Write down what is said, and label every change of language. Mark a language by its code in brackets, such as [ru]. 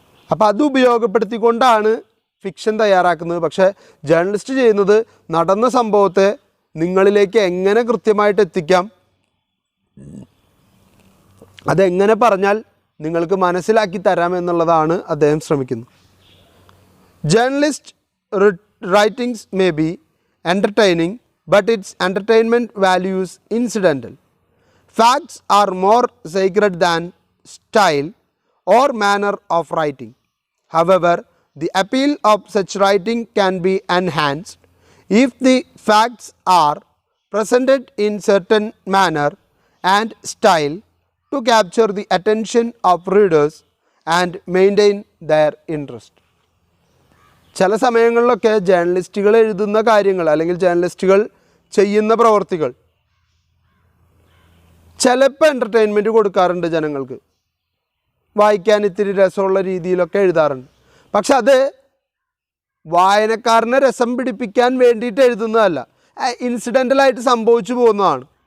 [ml] അപ്പോൾ അത് ഉപയോഗപ്പെടുത്തിക്കൊണ്ടാണ് ഫിക്ഷൻ തയ്യാറാക്കുന്നത്. പക്ഷേ ജേർണലിസ്റ്റ് ചെയ്യുന്നത് നടന്ന സംഭവത്തെ നിങ്ങളിലേക്ക് എങ്ങനെ കൃത്യമായിട്ട് എത്തിക്കാം, അതെങ്ങനെ പറഞ്ഞാൽ നിങ്ങൾക്ക് മനസ്സിലാക്കി തരാം എന്നുള്ളതാണ് അദ്ദേഹം ശ്രമിക്കുന്നത്. [en] Journalist writings may be entertaining, but its entertainment values incidental. Facts are more sacred than style or manner of writing. However, the appeal of such writing can be enhanced if the facts are presented in certain manner and style to capture the attention of readers and maintain their interest. [ml] ചില സമയങ്ങളിലൊക്കെ ജേർണലിസ്റ്റുകൾ എഴുതുന്ന കാര്യങ്ങൾ അല്ലെങ്കിൽ ജേർണലിസ്റ്റുകൾ ചെയ്യുന്ന പ്രവർത്തികൾ ചിലപ്പോൾ entertainment കൊടുക്കാറുണ്ട് ജനങ്ങൾക്ക്, വായിക്കാൻ ഇത്തിരി രസമുള്ള രീതിയിലൊക്കെ എഴുതാറുണ്ട്. പക്ഷെ അത് വായനക്കാരനെ രസം പിടിപ്പിക്കാൻ വേണ്ടിയിട്ട് എഴുതുന്നതല്ല, ഇൻസിഡൻ്റലായിട്ട് സംഭവിച്ചു പോകുന്നതാണ്.